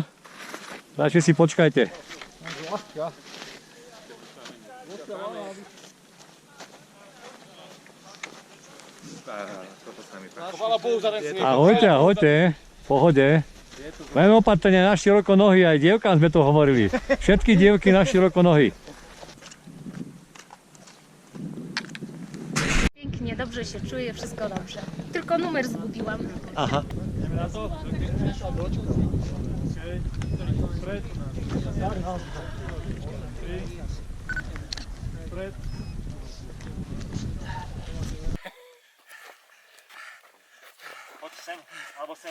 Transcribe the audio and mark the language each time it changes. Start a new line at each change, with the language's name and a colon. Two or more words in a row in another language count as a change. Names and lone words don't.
Slovak: Radšej si počkajte. Ahojte, v pohode. Len opatrne na široko nohy, aj dievkám sme to hovorili. Všetky dievky na široko nohy.
Polish: Pięknie, dobrze się czuję, wszystko dobrze. Tylko numer zgubiłam. Aha.
Slovak: Poď sem, alebo sem.